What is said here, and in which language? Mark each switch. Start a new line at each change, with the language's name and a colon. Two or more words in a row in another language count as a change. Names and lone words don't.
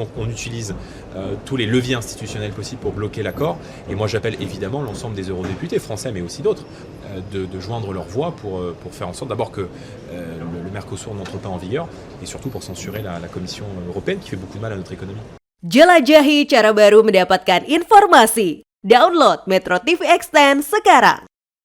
French: Donc on utilise tous les leviers institutionnels possibles pour bloquer l'accord. Et moi j'appelle évidemment l'ensemble des eurodéputés français, mais aussi d'autres, de joindre leur voix pour faire en sorte d'abord que le Mercosur n'entre pas en vigueur, et surtout pour censurer la Commission européenne qui fait beaucoup de mal à notre économie.
Indonesian: Jelajahi cara baru mendapatkan informasi. Download Metro TV Extend sekarang.